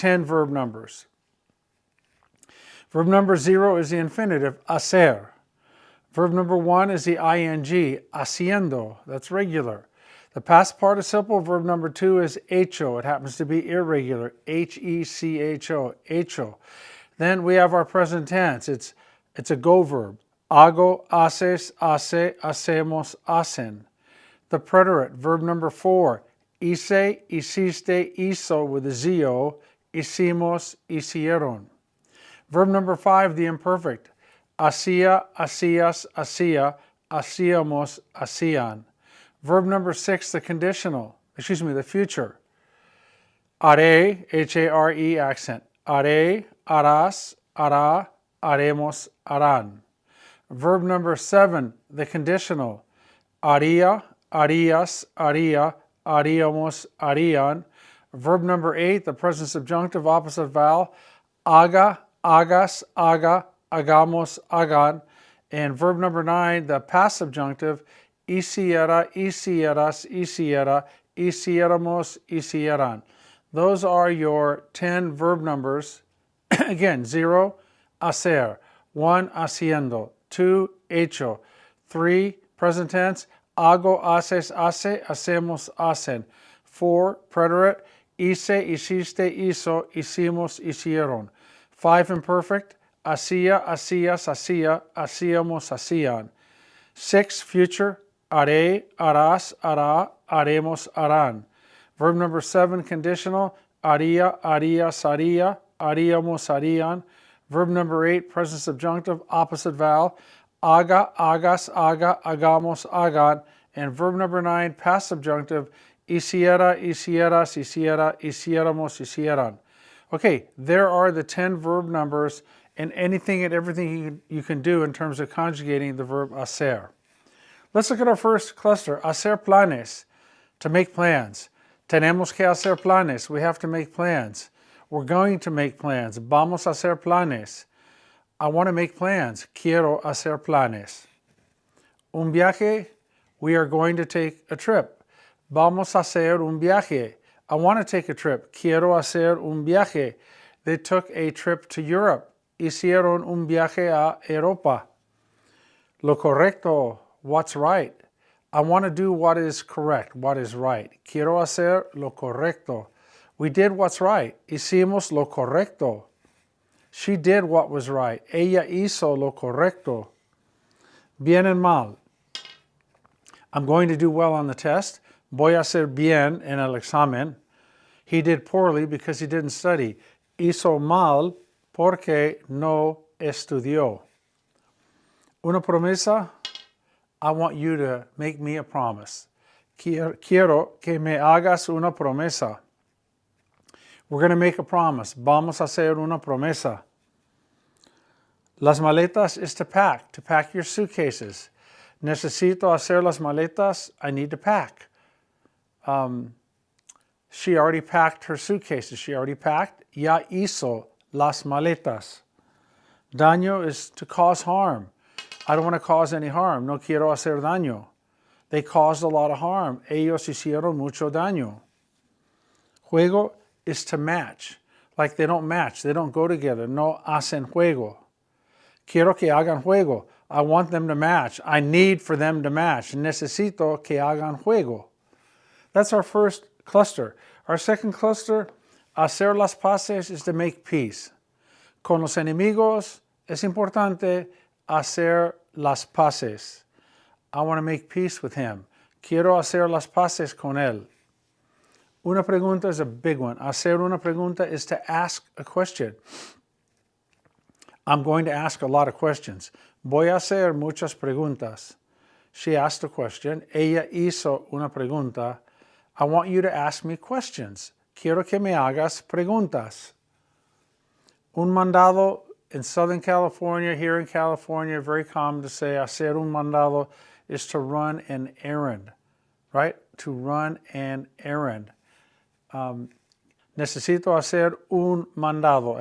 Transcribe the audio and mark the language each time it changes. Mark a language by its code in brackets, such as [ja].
[en] Verb number 0 is the infinitive, hacer. Verb number 1 is the ing, haciendo. That's regular. The past participle, verb number 2 is hecho. It happens to be irregular, H-E-C-H-O, hecho. Then we have our present tense. It's a go verb. [es] Hago, haces, hace, hacemos, hacen. [en] The preterite, verb number 4, [es] hice, hiciste, hizo [en] with a Z-O, [es] hicimos, hicieron. [en] Verb number 5, the imperfect. [es] Hacía, hacías, hacía, hacíamos, hacían. [en] Verb number 6, the future. Haré, H-A-R-E accent. [es] Haré, harás, hará, haremos, harán. [en] Verb number 7, the conditional. [es] Haría, harías, haría, haríamos, harían. [en] Verb number 8, the present subjunctive opposite vowel. [es] Haga, hagas, haga, hagamos, hagan. [en] And verb number 9, the past subjunctive. [es] Hiciera, hicieras, hiciera, hiciéramos, hicieran. [en] Those are your 10 verb numbers. Again, 0, hacer. 1, haciendo. 2, hecho. 3, present tense. [es] Hago, haces, hace, hacemos, hacen. 4, preterite. Hice, hiciste, hizo, hicimos, hicieron. 5, imperfect. Hacía, hacías, hacía, hacíamos, hacían. 6, future. Haré, harás, hará, haremos, harán. [en] Verb number 7, conditional. [es] Haría, harías, haría, haríamos, harían. [en] Verb number 8, present subjunctive, opposite vowel. [es] Haga, hagas, haga, hagamos, hagan. [en] And verb number 9, past subjunctive. [es] Hiciera, hicieras, hiciera, hiciéramos, hicieran. [en] Okay, there are the 10 verb numbers and anything and everything you can do in terms of conjugating the verb hacer. Let's look at our first cluster, [es] hacer planes, [en] to make plans. [es] Tenemos que hacer planes, [en] we have to make plans. We're going to make plans, [es] vamos a hacer planes. [en] I want to make plans, [es] quiero hacer planes. Un viaje, [en] we are going to take a trip. [es] Vamos a hacer un viaje. [en] I want to take a trip, [es] quiero hacer un viaje. [en] They took a trip to Europe. [es] Hicieron un viaje a Europa. Lo correcto, [en] what's right? I want to do what is correct, what is right. [es] Quiero hacer lo correcto. [en] We did what's right. [es] Hicimos lo correcto. [en] She did what was right. [es] Ella hizo lo correcto. Bien [en] and [es] mal. [en] I'm going to do well on the test. [es] Voy a hacer bien en el examen. [en] He did poorly because he didn't study. [es] Hizo mal porque no estudió. Una promesa. [en] I want you to make me a promise. [es] Quiero que me hagas una promesa. [en] We're going to make a promise. [es] Vamos a hacer una promesa. Las maletas [en] is to pack your suitcases. [es] Necesito hacer las maletas. [en] I need to pack. She already packed her suitcases. She already packed. [es] Ya hizo las maletas. [en] Daño is to cause harm. I don't want to cause any harm. [es] No quiero hacer daño. [en] They caused a lot of harm. [es] Ellos hicieron mucho daño. [en] Juego is to match. Like they don't match. They don't go together. [es] No hacen juego. Quiero que hagan juego. [en] I want them to match. I need for them to match. [es] Necesito que hagan juego. [en] That's our first cluster. Our second cluster, [es] hacer las paces, [en] is to make peace. [es] Con los enemigos es importante hacer las paces. [en] I want to make peace with him. [es] Quiero hacer las paces con él. Una pregunta [en] is a big one. [es] Hacer una pregunta [en] is to ask a question. I'm going to ask a lot of questions. [es] Voy a hacer muchas preguntas. [en] She asked a question. [es] Ella hizo una pregunta. [en] I want you to ask me questions. [es] Quiero que me hagas preguntas. [en] Un mandado in Southern California, here in California, very common to say [es] hacer un mandado [en] is to run an errand, right? To run an errand. [es] Necesito hacer un mandado.